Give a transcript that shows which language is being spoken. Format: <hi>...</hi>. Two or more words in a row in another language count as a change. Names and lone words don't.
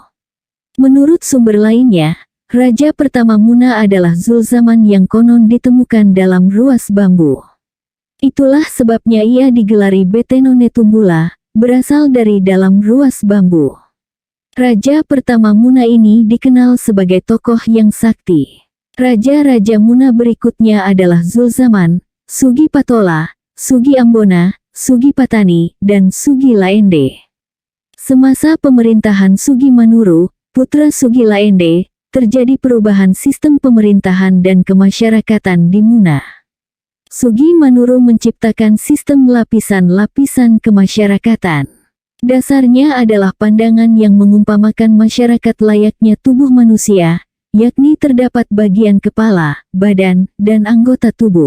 <id>Menurut sumber lainnya, Raja pertama Muna adalah Zulzaman yang konon ditemukan dalam ruas bambu. Itulah sebabnya ia digelari Beteno Netumbula, berasal dari dalam ruas bambu. Raja pertama Muna ini dikenal sebagai tokoh yang sakti. Raja-raja Muna berikutnya adalah Zulzaman, Sugi Patola, Sugi Ambona, Sugi Patani, dan Sugi Laende. Semasa pemerintahan Sugi Manuru, putra Sugi Laende, terjadi perubahan sistem pemerintahan dan kemasyarakatan di Muna. Sugi Manuru menciptakan sistem lapisan-lapisan kemasyarakatan. Dasarnya adalah pandangan yang mengumpamakan masyarakat layaknya tubuh manusia, yakni terdapat bagian kepala, badan, dan anggota tubuh.</id>